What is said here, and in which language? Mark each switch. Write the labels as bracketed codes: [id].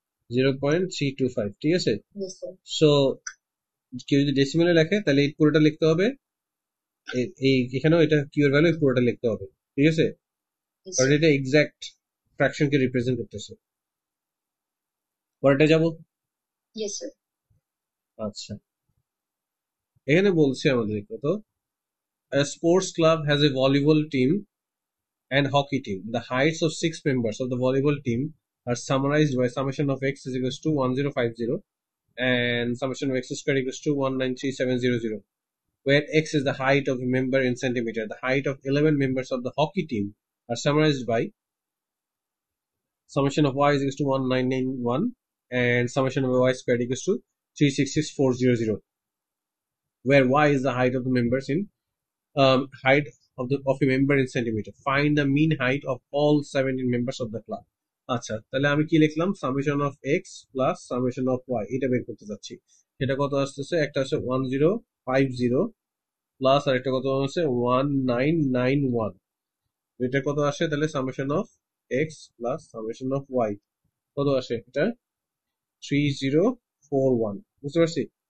[bn] 0.325 ঠিক আছে [en] Yes, sir. [bn] So কেউ যদি ডেসিমেলে লেখে তাহলে এই পুরোটা লিখতে হবে এই এখানেও এটা কিউর ভ্যালু পুরোটা লিখতে হবে ঠিক আছে [en] Yes, [bn] কারণ [en] sir. [bn] এটা এক্সাক্ট ফ্র্যাকশনকে রিপ্রেজেন্ট করতেছে পরেরটা যাব [en] Yes, sir. [bn] আচ্ছা এখানে বলছে আমাদের কত [en] A sports club has a volleyball team and hockey team. The heights of 6 members of the volleyball team are summarized by summation of x is equals to 1050 and summation of x squared equals to 193700, where x is the height of a member in centimeter. The height of 11 members of the hockey team are summarized by summation of y is equals to 1991 and summation of y squared equals to 366400, where y is the height of the members in height of a member in centimeter. Find the mean height of all 17 members of the club. [bn] আচ্ছা তাহলে আমি কি লিখলাম summation of x plus summation of Y এটা বের করতে যাচ্ছি সেটা কত আসতেছে একটা হচ্ছে 1050 প্লাস আর একটা কত হচ্ছে 1991 এটা কত আসে তাহলে summation of x plus summation of Y কত আসে এটা 3041 বুঝতে পারছি